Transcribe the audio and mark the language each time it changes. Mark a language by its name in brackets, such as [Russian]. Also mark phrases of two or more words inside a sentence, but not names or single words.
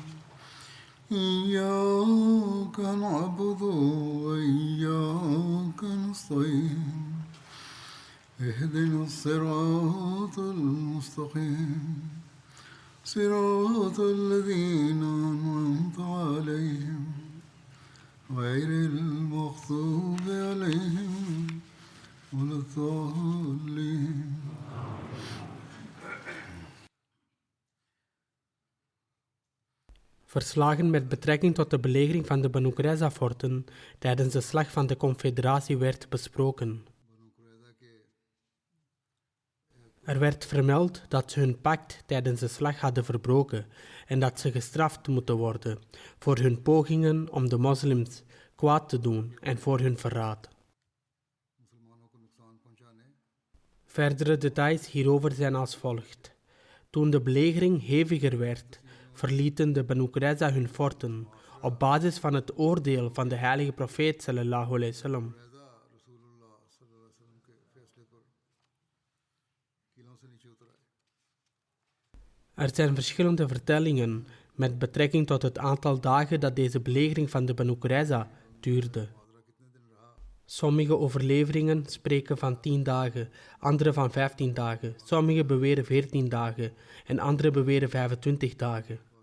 [Arabic] إياك نعبد وإياك نستعين اهدنا الصراط المستقيم صراط الذين أنعمت عليهم غير المغضوب عليهم ولا الضالين. [Dutch] Verslagen met betrekking tot de belegering van de Banu Qurayza-forten tijdens de slag van de Confederatie werd besproken. Er werd vermeld dat ze hun pact tijdens de slag hadden verbroken en dat ze gestraft moeten worden voor hun pogingen om de moslims kwaad te doen en voor hun verraad. Verdere details hierover zijn als volgt. Toen de belegering heviger werd, verlieten de Banu Qurayza hun forten op basis van het oordeel van de heilige profeet [Arabic] صلى الله عليه وسلم. [Dutch] Er zijn verschillende vertellingen met betrekking tot het aantal dagen dat deze belegering van de Banu Qurayza duurde. Sommige overleveringen spreken van 10 dagen, andere van 15 dagen, sommige beweren 14 dagen en andere beweren 25 dagen.